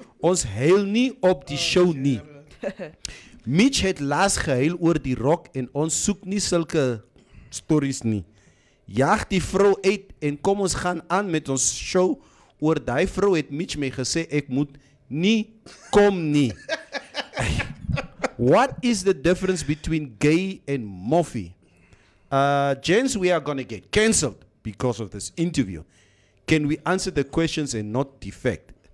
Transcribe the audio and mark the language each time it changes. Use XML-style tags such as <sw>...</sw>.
<af>Ons huil nie op die show nie. Mitch het laas gehuil oor die rock en ons soek nie sulke stories nie. Jaag die vrou uit en kom ons gaan aan met ons show. Oor die vrou het Mitch my gesê ek moet nie kom nie.</af> <en>What is the difference between gay and Mofi? Gents, we are going to get cancelled because of this interview. Can we answer the questions and not defect?</en>